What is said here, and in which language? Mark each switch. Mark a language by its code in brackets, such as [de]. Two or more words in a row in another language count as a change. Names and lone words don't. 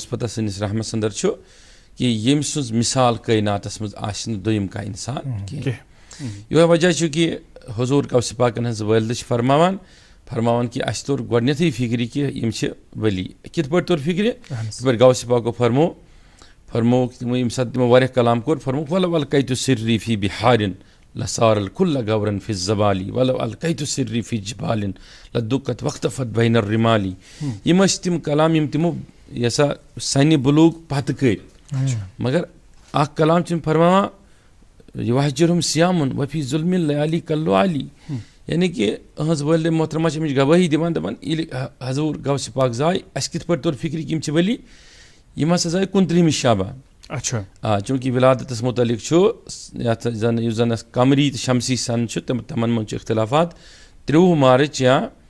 [ks] اوس پتہ سٲنِس رحمس انٛدر چھُ کہِ ییٚمہِ سٕنٛز مِثال کٲیناتس منٛز آسہِ نہٕ دوٚیِم کانٛہہ انسان کینٛہہ یِہوے وجہ چھُ کہِ حضوٗر غوثِ پاکن ہٕنٛز والدٕ چھِ فرماوان کہِ اَسہِ توٚر گۄڈنیٚتھٕے فِکرِ کہِ یِم چھِ ؤلی کِتھ پٲٹھۍ توٚر فِکرِ یِتھ پٲٹھۍ غوثِ پاکو فرمووُکھ تِمو ییٚمہِ ساتہٕ تِمو واریاہ کلام کوٚر فرمووُکھ [ar] ولو القیتُ سِرِّی فی بِحارٍ لصار الکُلَّ غورًا فی الزبالِ ولو القیتُ سِرِّی فی جِبالٍ لدُکت وقتفت بین الرِمالِ [ks] یِم ٲسۍ تِم کلام یِم تِمو یہِ ہسا سنہِ بلوٗغ پتہٕ کٔرۍ مگر اکھ کلام چھِ یِم فرماوان [ar] یوحجرہم سیامُن وفی ظُلمِ اللیالی کاللُعالی [ks] یعنی کہِ أہنٛز والدے محترمہ چھِ أمِچ گوٲہی دِوان دپان ییٚلہِ حضوٗر غوثِ پاک زاے اَسہِ کِتھ پٲٹھۍ توٚر فِکرِ کہِ یِم چھِ ؤلی یِم ہسا زاے 29 شعبان چوٗنٛکہِ ولادتس مُتعلق چھُ یتھ زن یُس زن قمری تہٕ شمسی سن چھُ تِمن منٛز چھِ اختلافات 23 مارٕچ یا